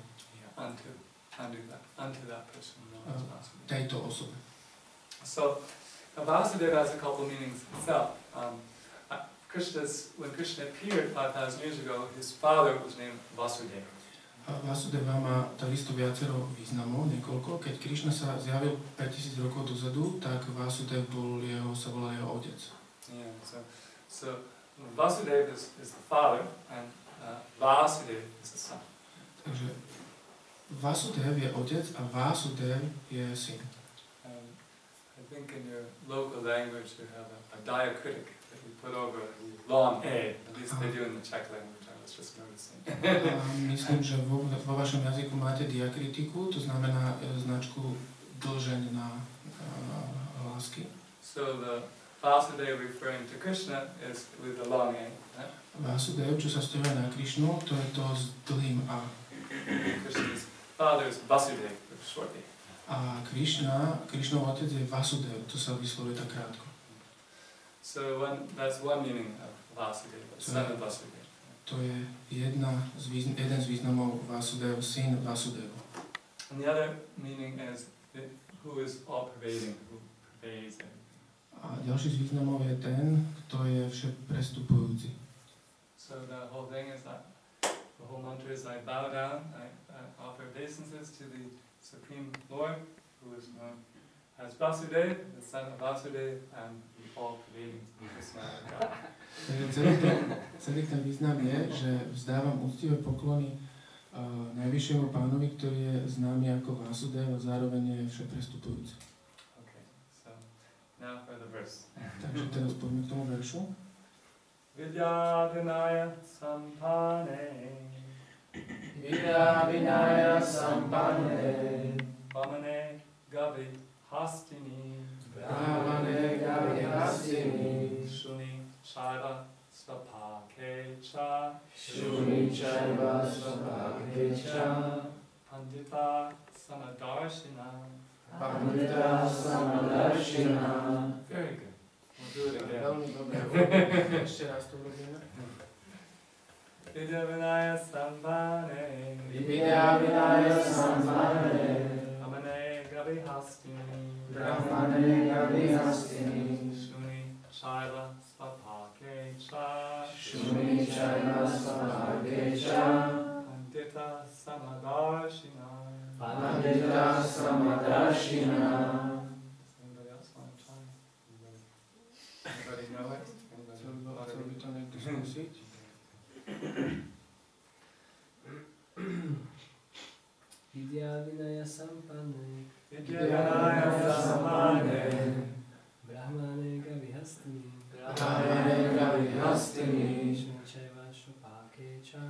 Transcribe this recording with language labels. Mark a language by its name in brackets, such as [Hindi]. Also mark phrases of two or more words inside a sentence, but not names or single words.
[English] Yeah, unto that person known as Vasudeva. [Slovak] Tejto osobe. [English] So Vasudeva has a couple meanings itself. When Krishna appeared 5,000 years ago, his father was named Vasudeva. [Slovak] A Vasudeva má takisto viacero významov, niekoľko. Keď Krišna sa zjavil 5000 rokov dozadu, tak Vasudev sa volal jeho otec. [English] Yeah, so Vasudeva is the father, and Vasudeva is the son. [Slovak] Takže Vasudev je otec a Vasudev je syn. [English] I think in your local language you have a diacritic that you put over the long A, at least they do in the Czech language. Just noticing. [Slovak] Myslím, že vo vašom jazyku máte diakritiku, to znamená značku dĺžeň na hlásky. [English] So the Vasudeva referring to Krishna is with the long A. [Slovak] Vasudev, čo sa vzťahuje na Krišnu, to je to s dlhým A. [English] Krishna's father is Vasudeva, with short A. [Slovak] A Krišnov otec je Vasudev, to sa vyslovuje tak krátko. [English] So that's one meaning of Vasudeva, son of Vasudeva. [Slovak] To je jeden z významov Vasudev, syn Vasudeva. [English] And the other meaning is who is all-pervading, who pervades everything. [Slovak] A ďalší z významov je ten, kto je všeprestupujúci. [English] So the whole thing is that the whole mantra is I bow down, I offer obeisances to the Supreme Lord, who is known as Vasudeva, the son of Vasudeva, and the all-pervading personality of God. [Slovak] Celý ten význam je, že vzdávam úctivé poklony Najvyššiemu Pánovi, ktorý je známy ako Vasudev a zároveň je všeprestupujúci. [English] Okay, so now for the verse. [Slovak] Takže teraz poďme k tomu veršu. [Sanskrit] Vidya Vinaya Sampane Vidya Vinaya Sampane Vamane Gavi Hastini Brahmane Gavi Hastini Shuni Shaiva Svapake Cha Shuni Chaiva Svapake Cha Pandita Samadarshina. Pandita Samadarshina. [English] Very good. We'll do it again. [Slovak] Veľmi dobre. Ešte raz to robíme. [Sanskrit] Vidya Vinaya Sampane Vidya Vinaya Sampane Amane Gavi Hastini Brahmane Gavi Hastini Shuni Shaiva Svapakecha Shuni Chaiva Svapakecha Pandita Samadarshina Pandita Samadarshina. [English] Anybody else want to try? Anybody know it? [Slovak] Chcel by to niekto skúsiť? [Sanskrit] Vidya Vinaya Sampane Vidyanaya Samane Brahmane Gavihastini Brahmane Gavihastini Shunichaiva Shupakecha